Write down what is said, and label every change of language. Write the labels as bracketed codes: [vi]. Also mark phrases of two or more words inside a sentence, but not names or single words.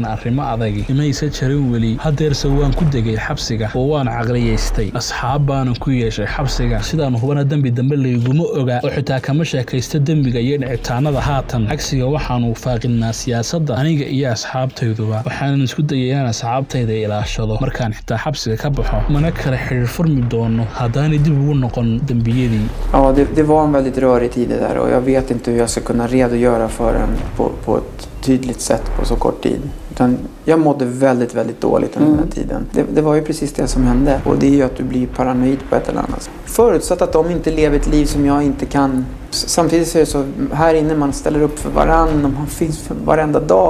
[so] arrimo adag imaysa jarin weli hadeerse waan ku degay xabsiga oo waan caqliyeystay asxaab baan ku yeeshay xabsiga sidaan hubana dambi dambe layguma oga oo xitaa kama sheekaysto dambiga iyo dhicitaanada haatan cagsiga waxaanu faaqinaa siyaasadda aniga iyo asxaabtayduba waxaan isku dayay inaan asxaabtayda ilaashado markaan xitaa xabsiga ka baxo mana kala xiriir furmi doono haddaanay dib ugu noqon dambiyadii [sv] det var en väldigt rörig tid det där och jag vet inte hur jag ska kunna redogöra för den på ett tydligt sätt på så kort tid. Utan jag mådde väldigt, väldigt dåligt under den här tiden. Det var ju precis det som hände. Och det är ju att du blir paranoid på ett eller annat sätt. Förutsatt att de inte lever ett liv som jag inte kan. Samtidigt så är det så här inne man ställer upp för varann och man finns för varenda dag.